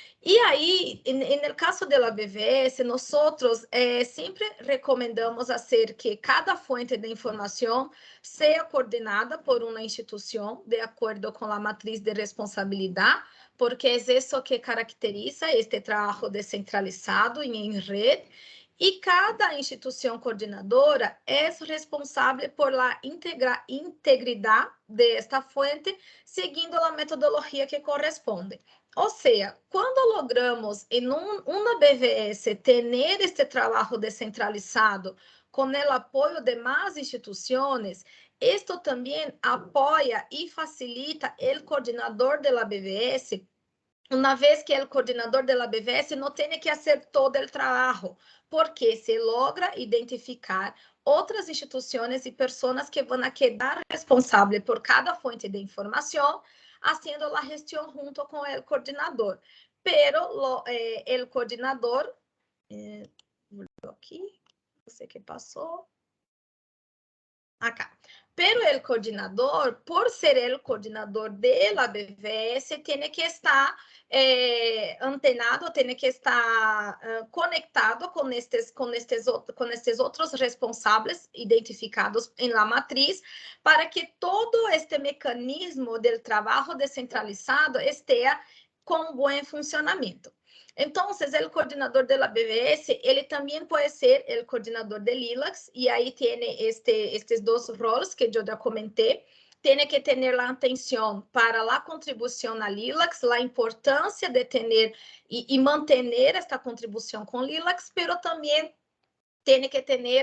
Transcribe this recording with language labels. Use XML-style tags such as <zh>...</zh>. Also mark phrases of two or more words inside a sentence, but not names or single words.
<es>Y ahí, en el caso de la BVS, nosotros siempre recomendamos hacer que cada fuente de información sea coordinada por una institución de acuerdo con la matriz de responsabilidad, porque es eso que caracteriza este trabajo descentralizado y en red. Y cada institución coordinadora es responsable por la integridad de esta fuente, siguiendo la metodología que corresponde.</es> <pt>Ou seja, quando logramos em uma BVS ter este trabalho descentralizado com o apoio de mais instituições, isto também apoia e facilita o coordenador da BVS, uma vez que o coordenador da BVS não tem que fazer todo o trabalho, porque se logra identificar outras instituições e pessoas que vão quedar responsáveis por cada fonte de informação,</pt> <es>haciendo la gestión junto con el coordinador. Pero el coordinador, aquí, no sé qué pasó. Acá. Pero el coordinador, por ser el coordinador de la BVS, tiene que estar antenado, tiene que estar conectado con</es> <pt>estes outros responsáveis identificados em</pt> <es>la matriz, para que todo este mecanismo del</es> <pt>trabalho descentralizado esteja com bom funcionamento. Então, o coordenador da BVS, ele também pode ser o coordenador de LILACS, e aí tem estes dois roles que eu já comentei. Tem que ter a atenção para a contribuição a LILACS, a importância de ter e manter esta contribuição com LILACS, mas também tem que ter</pt>